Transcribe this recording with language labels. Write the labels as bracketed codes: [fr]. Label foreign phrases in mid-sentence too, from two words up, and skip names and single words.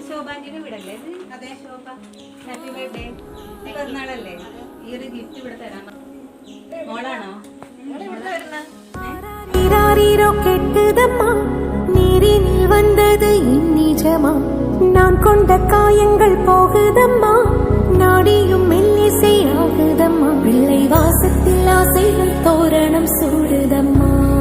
[ml] ശോഭാന്റിന്റെ വീടല്ലേ ഇത്? അതെ ശോഭ. [en] happy birthday. [ml] പിറന്നാളല്ലേ? ഈ ഒരു ഗിഫ്റ്റ് ഇവിടെ തരാൻ മോളാണോ? [ta] நீரினில் வந்தது இந்நிஜமா நான் கொண்ட காயங்கள் போகுதம்மா நாடியும் மெல்லிசை ஆகுதம்மா பிள்ளை வாசத்தில் ஆசைகள் தோரணம் சூடுதம்மா